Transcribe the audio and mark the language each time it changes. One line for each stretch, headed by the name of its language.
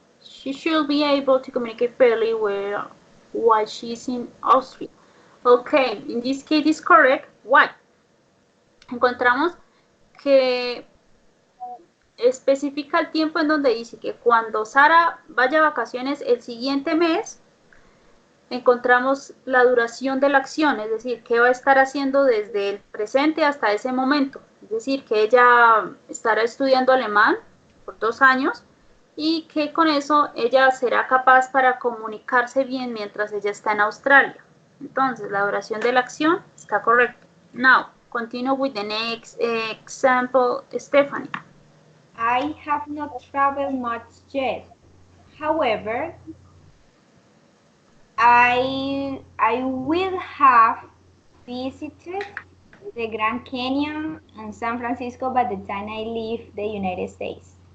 English: She should be able to communicate fairly well while she's in Austria. Okay, in this case is correct. Why?
Spanish: Encontramos que especifica el tiempo en donde dice que cuando Sara vaya a vacaciones el siguiente mes, encontramos la duración de la acción, es decir, qué va a estar haciendo desde el presente hasta ese momento. Es decir, que ella estará estudiando alemán por 2 años y que con eso ella será capaz para comunicarse bien mientras ella está en Australia. Entonces, la duración de la acción está correcta.
English: Now, continue with the next example, Stephanie. I have not traveled much yet. However, I will have visited the Grand Canyon and San Francisco by the time I leave the United States.